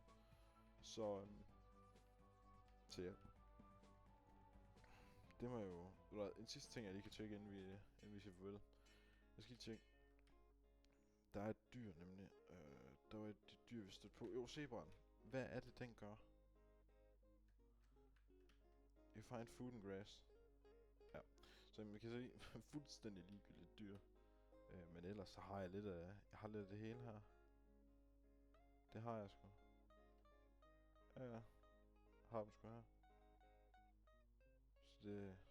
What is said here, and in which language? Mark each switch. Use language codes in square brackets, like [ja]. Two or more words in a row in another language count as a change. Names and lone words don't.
[da] Så ja. Det var jo... En sidste ting, jeg lige kan tjekke, inden vi siger farvel. Jeg skal lige tjekke. Der er et dyr, nemlig. Der var et dyr, vi stødte på. Jo, zebraen. Hvad er det, den gør? [en] You find food and grass. [da] Ja. Så vi kan se, fuldstændig ligegyldigt dyr. Men ellers så har jeg lidt af... Jeg har lidt af det hele her. Det har jeg sgu. Ja. Har dem sgu her. Så det...